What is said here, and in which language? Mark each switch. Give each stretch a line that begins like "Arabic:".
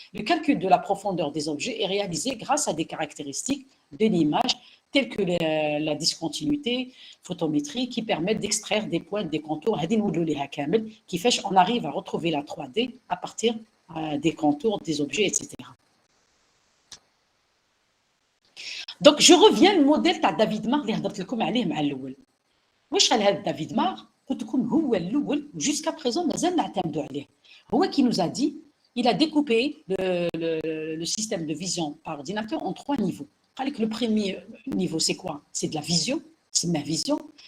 French: Le calcul de la profondeur des objets est réalisé grâce à des caractéristiques de l'image telles que la discontinuité photométrie qui permettent d'extraire des points, des contours, qui fait qu'on arrive à retrouver la 3D à partir des contours, des objets, etc. Donc, je reviens au modèle de David Marr
Arabic: اللي هضرت لكم عليه مع الأول. واش قال هذا دافيد مار؟ قلت لكم هو الأول
French: jusqu'à présent
Arabic: مازال نعتمدوا عليه. هو
French: qui nous a dit, il a découpé le système de vision par ordinateur en 3 niveaux. Le premier niveau, c'est quoi? C'est de la vision, c'est ma vision.